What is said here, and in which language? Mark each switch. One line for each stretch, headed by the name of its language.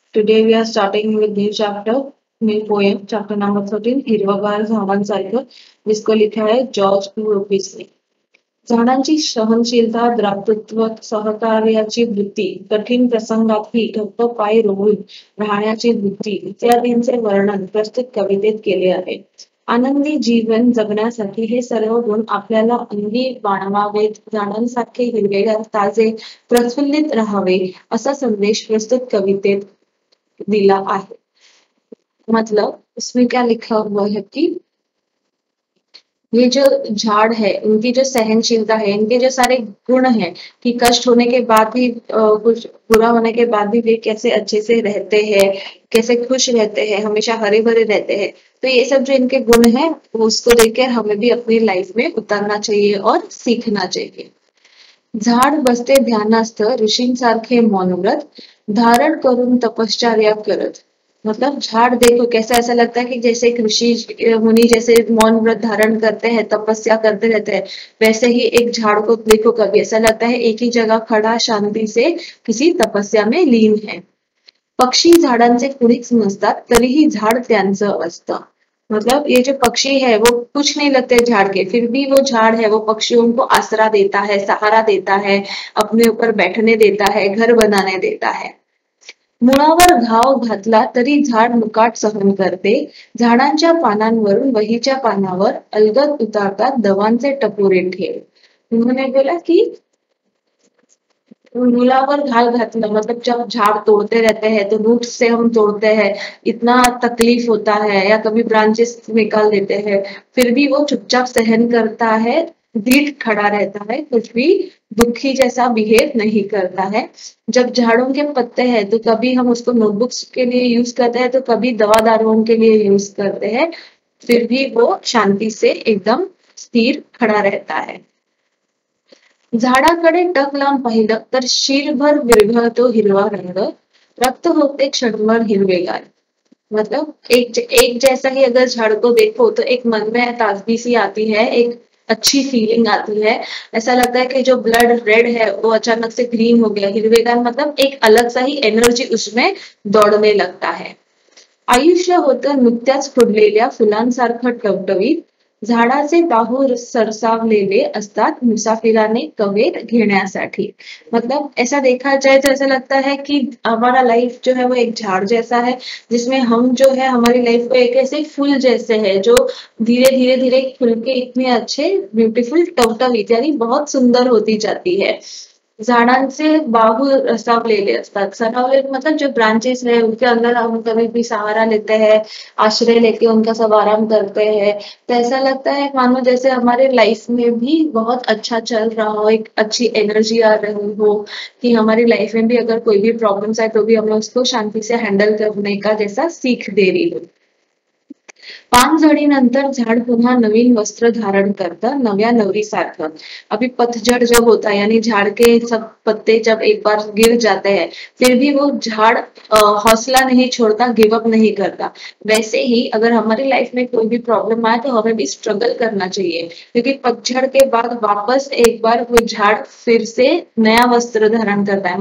English: Today we are starting with new chapter, new poem, chapter number 13,
Marathi: हिरवगार झाडांसारखं,
Hindi: जिसको लिखा है जॉर्ज लुईस ने.
Marathi: झाडांची सहनशीलता, दातृत्व, सहकार्याची वृत्ती, कठीण प्रसंगातही घट्ट पाय रोवून राहण्याची वृत्ती इत्यादींचे वर्णन प्रस्तुत कवितेत केले आहे. आनंदी जीवन जगण्यासाठी हे सर्व गुण आपल्याला अंगी बाणवावेत, झाडांसारखे हिरवेगार, ताजे, प्रफुल्लित राहावे असा संदेश प्रस्तुत कवितेत दिला आहे.
Hindi: मतलब इसमें क्या लिखा हुआ है कि ये जो झाड़ है, इनकी जो सहनशीलता है, इनके जो सारे गुण हैं कि कष्ट होने के बाद भी कुछ बुरा होने के बाद भी वे कैसे अच्छे से रहते हैं, कैसे खुश रहते हैं, हमेशा हरे भरे रहते हैं. तो ये सब जो इनके गुण हैं, उसको देखकर हमें भी अपनी लाइफ में उतारना चाहिए और सीखना चाहिए.
Marathi: झाड बसते ध्यानास्थ ऋषींसारखे मौनव्रत धारण करून तपश्चर्या करत.
Hindi: मतलब झाड़ देखो कैसा, ऐसा लगता है कि जैसे एक ऋषि मुनि जैसे मौन व्रत धारण करते हैं, तपस्या करते रहते हैं, वैसे ही एक झाड़ को देखो, कभी ऐसा लगता है एक ही जगह खड़ा शांति से किसी तपस्या में लीन है.
Marathi: पक्षी झाडांचे कुणीच नसतात तरीही झाड त्यांचं असतं.
Hindi: मतलब ये जो पक्षी है वो कुछ नहीं लगते झाड़ के, फिर भी वो झाड़ है, वो पक्षियों को आसरा देता है, सहारा देता है, अपने ऊपर बैठने देता है, घर बनाने देता है.
Marathi: मुळावर घाव घातला तरी झाड मुकाट सहन करते. झाडांच्या पानांवरून वहीच्या पानावर अलगद उतारतात दवांचे टपोरे ठेव.
Hindi: उन्होंने बोला कि
Marathi: मूलावर घाल घातना,
Hindi: मतलब जब झाड़ तोड़ते रहते हैं तो रूट से हम तोड़ते हैं, इतना तकलीफ होता है, या कभी ब्रांचेस निकाल देते हैं, फिर भी वो चुपचाप सहन करता है, दृढ़ खड़ा रहता है, कुछ भी दुखी जैसा बिहेव नहीं करता है. जब झाड़ों के पत्ते हैं तो कभी हम उसको नोटबुक्स के लिए यूज करते हैं, तो कभी दवा दारुओं के लिए यूज करते हैं, फिर भी वो शांति से एकदम स्थिर खड़ा रहता है.
Marathi: झाडाकडे टक लावून पाहिलं तर शीरभर विरघळतो हिरवा रंग, रक्त होते क्षणभर हिरवेगार.
Hindi: मतलब एक जैसा ही अगर झाड़ को देखो तो एक मन में ताजगी सी आती है, एक अच्छी फीलिंग आती है. ऐसा लगता है कि जो ब्लड रेड है वो अचानक से ग्रीन हो गया. हिरवेगार मतलब एक अलग सा ही एनर्जी उसमें दौड़ने लगता है.
Marathi: आयुष्य होतं नुकत्याच फुललेल्या फुलांसारखं टवटवीत. झाडाचे बाहू सरसावलेले असतात मुसाफिराने कवेत घेण्यासाठी.
Hindi: मतलब ऐसा देखा जाए तो ऐसा लगता है कि हमारा लाइफ जो है वो एक झाड़ जैसा है, जिसमें हम जो है हमारी लाइफ को एक ऐसे फूल जैसे है जो धीरे धीरे धीरे खुल के इतने अच्छे ब्यूटीफुल टवटवीत यानी बहुत सुंदर होती जाती है.
Marathi: झाडांचे बाहू रसावलेले असतात.
Hindi: सरावले मतलब जो ब्रांचेस है उनके अंदर हम कभी भी सहारा लेते हैं, आश्रय लेके उनका सब आराम करते हैं, तो ऐसा लगता है मानो जैसे हमारे लाइफ में भी बहुत अच्छा चल रहा हो, एक अच्छी एनर्जी आ रही हो, कि हमारी लाइफ में भी अगर कोई भी प्रॉब्लम्स आए तो भी हमें उसको शांति से हैंडल करने का जैसा सीख दे रही हो.
Marathi: पानझडीनंतर झाड पुन्हा नवीन वस्त्र धारण करतं नव्या नवरीसारखं.
Hindi: अभी पतझड़ जब होता है यानी झाड़ के सब पत्ते जब एक बार गिर जाते हैं, फिर भी वो झाड़ हौसला नहीं छोड़ता, गिव अप नहीं करता. वैसे ही अगर हमारी लाइफ में कोई भी प्रॉब्लम आए तो हमें भी स्ट्रगल करना चाहिए, क्योंकि पतझड़ के बाद वापस एक बार वो झाड़ फिर से नया वस्त्र धारण करता है.